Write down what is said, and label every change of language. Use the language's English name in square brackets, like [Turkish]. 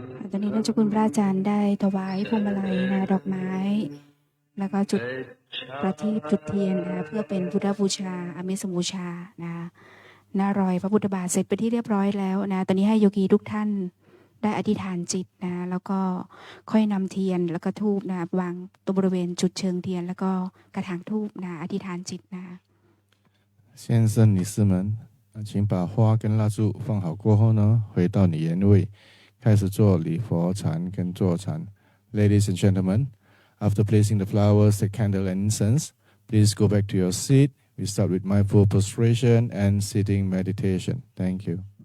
[Thai] ตอนนี้ท่านเจ้าคุณพระอาจารย์ได้ถวายพวงมาลัยนะดอกไม้ แล้วก็จุดประทีปจุดเทียนนะเพื่อเป็นพุทธบูชาอามิสบูชานะหน้ารอยพระพุทธบาทเสร็จไปนที่เรียบร้อยแล้วนะตอนนี้ให้โยคีทุกท่านได้อธิษฐานจิตนะแล้วก็ค่อยนำเทียนแล้วก็ธูปนะวางตรงบริเวณจุดเชิงเทียน แล้วก็กระถางธูปนะอธิษฐานจิตนะ [Chinese] 先生、女士们，请把花跟蜡烛放好过后呢，回到你原位，开始做礼佛禅跟坐禅。 [English] Ladies and gentlemen, after placing the flowers, the candle and incense, please go back to your seat. We start with mindful prostration and sitting meditation. Thank you.